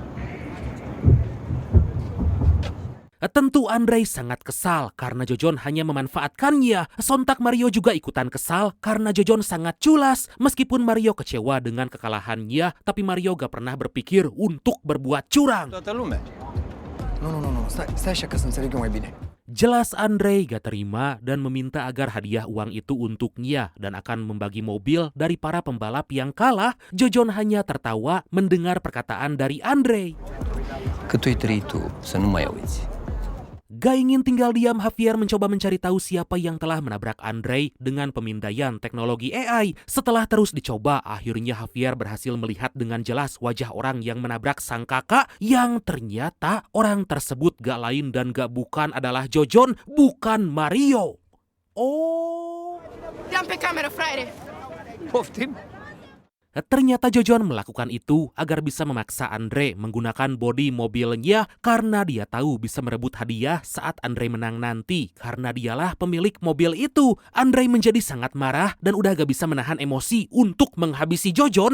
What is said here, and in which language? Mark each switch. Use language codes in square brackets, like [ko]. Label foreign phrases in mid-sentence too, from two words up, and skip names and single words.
[id] Tentu Andre sangat kesal karena Jojon hanya memanfaatkannya. Sontak Mario juga ikutan kesal karena Jojon sangat culas. Meskipun Mario kecewa dengan kekalahannya, tapi Mario gak pernah berpikir untuk berbuat curang. No. [ro] Stai așa ca să înțeleg eu mai bine. [id] Jelas Andre gak terima dan meminta agar hadiah uang itu untuknya dan akan membagi mobil dari para pembalap yang kalah. Jojon hanya tertawa mendengar perkataan dari Andre. [ro] Cât ai trăit tu să nu mai auzi. [id] Gak ingin tinggal diam, Javier mencoba mencari tahu siapa yang telah menabrak Andre dengan pemindaian teknologi AI. Setelah terus dicoba, akhirnya Javier berhasil melihat dengan jelas wajah orang yang menabrak sang kakak, yang ternyata orang tersebut gak lain dan gak bukan adalah Jojon, bukan Mario. Oh. [ro] Dă-mi pe cameră, fraiere! Poftim? [id] Ternyata Jojon melakukan itu agar bisa memaksa Andre menggunakan bodi mobilnya karena dia tahu bisa merebut hadiah saat Andre menang nanti karena dialah pemilik mobil itu. Andre menjadi sangat marah dan udah gak bisa menahan emosi untuk menghabisi Jojon.